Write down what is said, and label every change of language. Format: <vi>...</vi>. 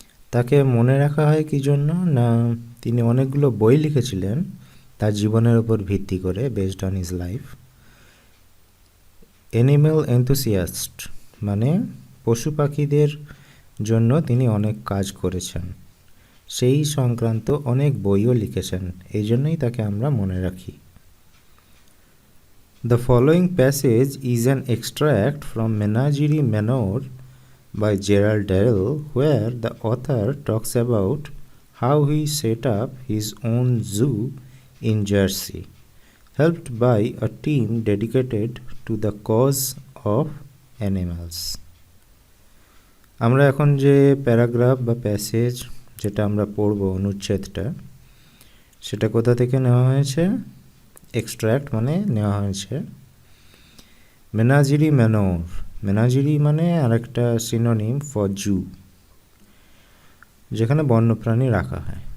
<bn>তাকে মনে রাখা হয় কি জন্য? না, তিনি অনেকগুলো বই লিখেছিলেন তার জীবনের উপর ভিত্তি করে,</bn> <en>Based on his life.</en> <bn>Animal enthusiast মানে পশু পাখিদের জন্য তিনি অনেক কাজ করেছেন, সেই সংক্রান্ত অনেক বইও লিখেছেন, এই জন্যই তাকে আমরা মনে রাখি।</bn> <en>The following passage is an extract from menagerie manor by Gerald Durrell, where the author talks about how he set up his own zoo in Jersey, helped by a team dedicated to the cause of animals.</en> <bn>আমরা এখন যে paragraph বা passage যেটা আমরা পড়ব, অনুচ্ছেদটা, সেটা কোথা থেকে নেওয়া হয়েছে? এক্সট্র্যাক্ট মানে নেওয়া হয়েছে মেনাজেরি ম্যানর। মেনাজেরি মানে আরেকটা</bn> <en>synonym for zoo,</en> <bn>যেখানে বন্যপ্রাণী রাখা হয়।</bn>